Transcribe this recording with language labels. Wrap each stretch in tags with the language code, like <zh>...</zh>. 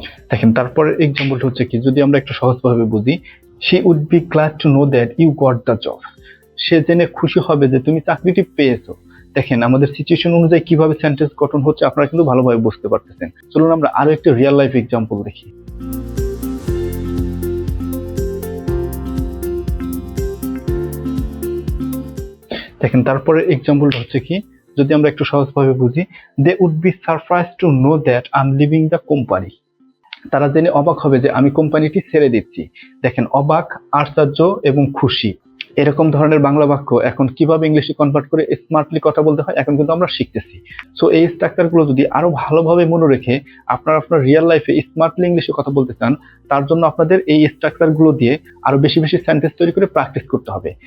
<bn>দেখেন তারপরে এক্সাম্পলটা হচ্ছে কি, যদি আমরা একটু সহজভাবে বুঝি,</bn> <en>she would be glad to know that you got the job।</en> <bn>সে জেনে খুশি হবে যে তুমি চাকরিটি পেয়েছো। দেখেন আমাদের সিচুয়েশন অনুযায়ী কিভাবে সেন্টেন্স গঠন হচ্ছে আপনারা কিন্তু ভালোভাবে বুঝতে পারতেছেন। চলুন আমরা আরো একটা রিয়েল লাইফ এক্সাম্পল দেখি। দেখেন তারপরে এক্সাম্পলটা হচ্ছে কি, যদি আমরা একটু সহজভাবে বুঝি,</bn> <en>they would be surprised to know that I'm leaving the company।</en> <bn>তারা জেনে অবাক হবে যে আমি কোম্পানিটি ছেড়ে দিচ্ছি। দেখেন অবাক, আশ্চর্য এবং খুশি এরকম ধরনের বাংলা বাক্য এখন কিভাবে ইংলিশে কনভার্ট করে স্মার্টলি কথা বলতে হয় এখন কিন্তু আমরা শিখতেছি। সো এই স্ট্রাকচার গুলো যদি আরো ভালোভাবে মনে রেখে আপনারা আপনার রিয়েল লাইফে স্মার্টলি ইংলিশে কথা বলতে চান, তার জন্য আপনাদের এই স্ট্রাকচার গুলো দিয়ে আরো বেশি বেশি সেন্টেন্স তৈরি করে প্র্যাকটিস করতে হবে।</bn>